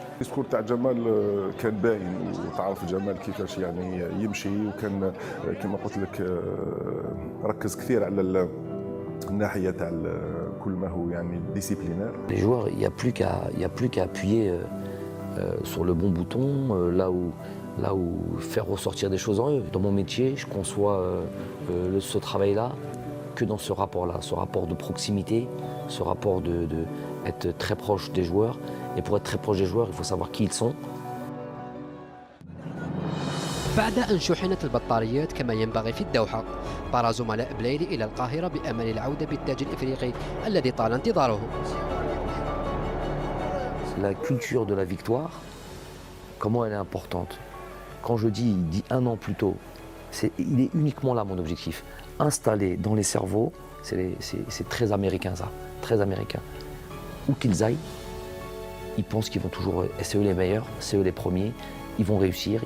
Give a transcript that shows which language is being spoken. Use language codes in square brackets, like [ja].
[ar] الديسكور تاع جمال كان باين وتعرف جمال كيفاش يعني يمشي وكان كما قلت لك ركز كثير على الناحيه تاع كل ما هو يعني ديسيبلينير. [fr] Les joueurs, il y a plus qu'à appuyer sur le bon bouton, là où faire ressortir des choses en eux. Dans mon métier, je conçois ce travail-là que dans ce rapport-là, ce rapport de proximité, ce rapport de être très proche des joueurs. Et pour être très proche des joueurs, il faut savoir qui ils sont. [ar] بعد أن شحنت البطاريات كما ينبغي في الدوحة، طار زملاء بلايلي إلى القاهرة بأمل العودة بالتاج الإفريقي الذي طال انتظاره. [fr] La culture de la victoire, comment elle est importante. Quand je dis 1 an plus tôt, Il est uniquement là mon objectif. Installer dans les cerveaux, c'est très américain ça, très américain. Où qu'ils aillent, ils pensent qu'ils vont toujours, c'est eux les meilleurs, c'est eux les premiers, ils vont réussir.